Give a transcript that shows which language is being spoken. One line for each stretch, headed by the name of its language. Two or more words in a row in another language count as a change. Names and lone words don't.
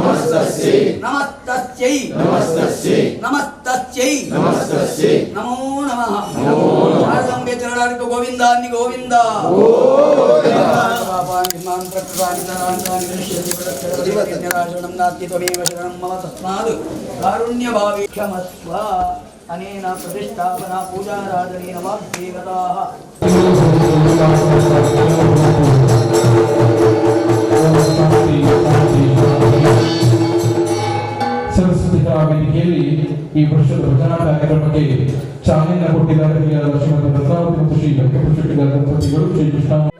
Sanskrit: नमो नमः शारदांबे चरणारिको गोविंदानि गोविंद शरणं नास्ति त्वमेव शरणं मम तस्मात् कारुण्यभावे क्षमस्व. अनेन प्रतिष्ठापना पूजाराधनेन वाग्देवताः
Kannada: ಸಂಸ್ಕೃತಿಕರ ವೇದಿಕೆಯಲ್ಲಿ ಈ ವರ್ಷದ ಭಜನಾ ಕಾರ್ಯಕ್ರಮಕ್ಕೆ ಚಾಲನೆ ಕೊಟ್ಟಿದ್ದಾರೆ ಶ್ರೀಮತಿ ಪ್ರಸಾದ್ ಮತ್ತು ಶ್ರೀ ವೆಂಕಟೇಶ್ವರ ದಂಪತಿಗಳು ಶ್ರೀ ಕೃಷ್ಣ